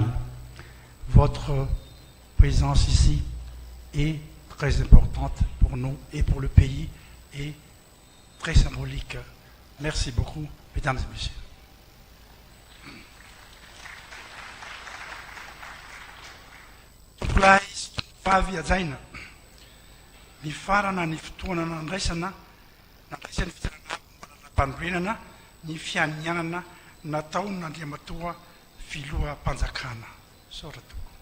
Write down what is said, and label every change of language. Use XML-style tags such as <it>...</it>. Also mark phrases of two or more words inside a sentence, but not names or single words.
<fr>Votre présence ici est très importante pour nous et pour le pays et très symbolique. Merci beaucoup, mesdames et messieurs.</fr> <mg>Place fahaviajaina ny farana ny fotoana nandraisana nandraisan'ny fitarana ny fianianana natao n'Andriamatoa filoha-mpanjakana. Soratoko.</mg>